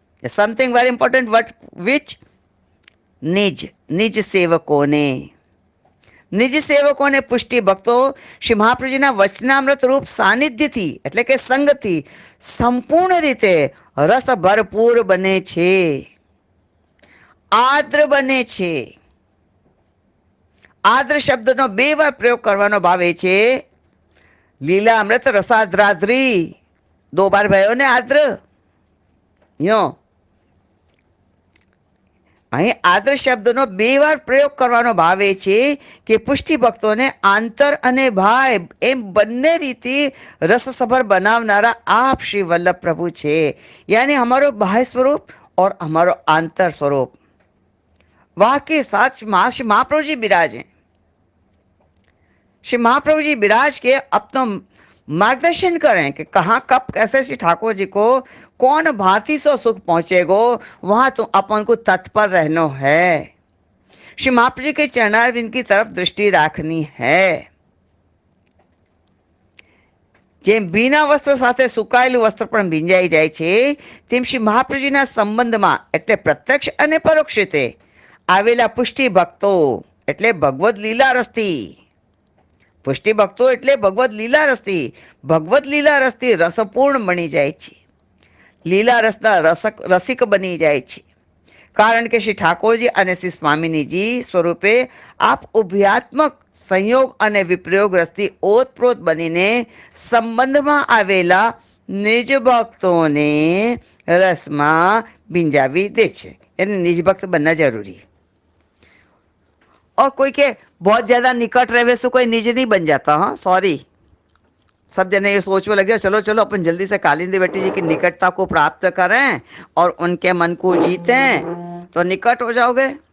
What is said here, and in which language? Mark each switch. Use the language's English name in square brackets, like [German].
[English] something very important, what which [Gujarati] निज सेवकों ने पुष्टि भक्तो श्री महाप्रभुजीना वचनामृत रूप सानिध्यથી એટલે કે સંગથી સંપૂર્ણ રીતે રસ ભરપૂર બને છે, આદ્ર બને છે. આદ્ર શબ્દનો બે વાર પ્રયોગ કરવાનો ભાવે છે. લીલામૃત રસાદ્રાદ્રી 2 બાર ભયો ને આદ્ર. યો અહીં આદ્ર શબ્દનો 2 વાર પ્રયોગ કરવાનો ભાવે છે કે પુષ્ટિ ભક્તોને આંતર અને બાહ્ય એમ બંને રીતે રસસભર બનાવનારા आप श्री वल्लभ प्रभु छे. [Hindi] यानी हमारो बाह्य स्वरूप और हमारो आंतर स्वरूप वहाँ के साथ श्री महाप्रभु जी विराजे. श्री महाप्रभु जी विराज के अपना मार्गदर्शन करें कि कहाँ कब कैसे श्री ठाकुर जी को कौन भांति से सुख पहुँचेगो, वहाँ तो अपन को तत्पर रहना है. श्री महाप्रभु जी के चरणारविंद की तरफ दृष्टि राखनी है. [Gujarati] જેમ ભીના વસ્ત્ર સાથે સુકાયેલું વસ્ત્ર પણ ભીંજાઈ જાય છે, તેમ શ્રી મહાપ્રભુજીના સંબંધમાં એટલે પ્રત્યક્ષ અને પરોક્ષ રીતે આવેલા પુષ્ટિ ભક્તો એટલે ભગવદ લીલા રસથી, પુષ્ટિ ભક્તો એટલે ભગવદ લીલા રસથી રસપૂર્ણ બની જાય છે, લીલા રસના રસિક બની જાય છે. કારણ કે શ્રી ઠાકોરજી અને શ્રી સ્વામિનીજી સ્વરૂપે આપ ઉભયાત્મક સંયોગ અને વિપ્રયોગ રસથી ઓતપ્રોત બનીને સંબંધમાં આવેલા નિજ ભક્તોને રસમાં ભીંજાવી દે છે. [Hindi] यानी निज भक्त बनना जरूरी है. और कोई के बहुत ज्यादा निकट रहे सो कोई निज नहीं बन जाता. हाँ सॉरी, सब जने ये सोचने लगे चलो चलो अपन जल्दी से कालिंदी बेटी जी की निकटता को प्राप्त करें और उनके मन को जीतें तो निकट हो जाओगे.